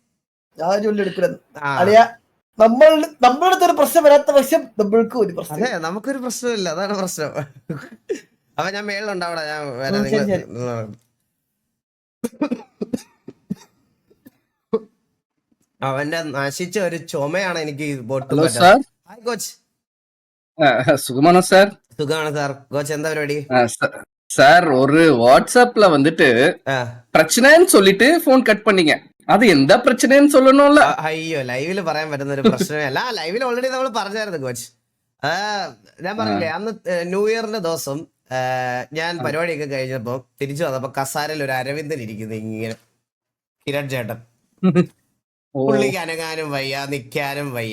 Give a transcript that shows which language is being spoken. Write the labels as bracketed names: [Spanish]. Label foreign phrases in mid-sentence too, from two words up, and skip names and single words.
[Malayalam] നമ്മളുടെ ഒരു പ്രശ്നം വരാത്ത പക്ഷം നമ്മൾക്ക് ഒരു പ്രശ്നം. അതെ, നമുക്കൊരു പ്രശ്നമില്ല, അതാണ് പ്രശ്നം. അപ്പൊ ഞാൻ മേളിലുണ്ടാവടാ, ഞാൻ അവന്റെ നശിച്ച ഒരു ചുമയാണ് എനിക്ക് ബോട്ട്. [English] hi coach. [Malayalam] സുഖമാണോ സാർ? സുഖമാണ് സാർ. കോച്ച് എന്താ പരിപാടി? [Tamil] சார் ஒரு வாட்ஸ்அப்ல வந்துட்டு பிரச்சனைன்னு சொல்லிட்டு போன் கட் பண்ணீங்க. அது எந்த பிரச்சனைன்னு சொல்லணும்ல. [Malayalam] അയ്യോ, ലൈവില് പറയാൻ പറ്റുന്ന ഒരു പ്രശ്നമേ അല്ല. ലൈവിൽ ഓൾറെഡി നമ്മൾ പറഞ്ഞായിരുന്നു കോച്ച്. ഞാൻ പറഞ്ഞില്ലേ, അന്ന് ന്യൂ ഇയറിന്റെ ദിവസം ഞാൻ പരിപാടിയൊക്കെ കഴിഞ്ഞപ്പോ തിരിച്ചു വന്നപ്പോ കസാരയിൽ ഒരു അരവിന്ദൻ ഇരിക്കുന്നു ഇങ്ങനെ, കിരൺ ചേട്ടൻ. പുള്ളിക്ക് അനങ്ങാനും വയ്യ, നിക്കാനും വയ്യ.